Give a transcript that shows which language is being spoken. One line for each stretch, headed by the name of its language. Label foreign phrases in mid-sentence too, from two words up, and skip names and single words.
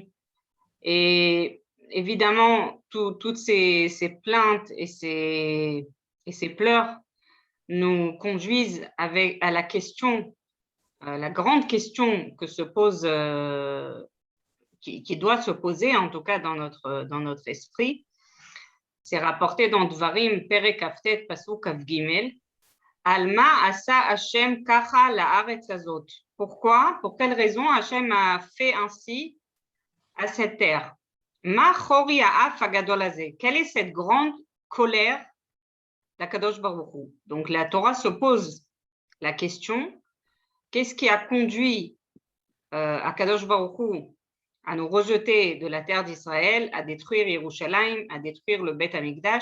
French: Et évidemment, toutes ces plaintes et ces pleurs nous conduisent à la question, la grande question que se pose, qui doit se poser en tout cas dans notre esprit. C'est rapporté dans Dvarim,
Hebrew: פרק כ"ט, פסוק כ"ג. למה עשה ה' ככה לארץ הזאת.
French: Pourquoi? Pour quelle raison Hashem a fait ainsi à cette terre?
Hebrew: מה חרי האף הגדול הזה.
French: Quelle est cette grande colère d'
Hebrew: הקדוש ברוך הוא?
French: Donc la Torah se pose la question, qu'est-ce qui a conduit
Hebrew: הקדוש ברוך הוא
French: à nous rejeter de la terre d'Israël, à détruire Yerushalayim, à détruire le
Hebrew: בית המקדש?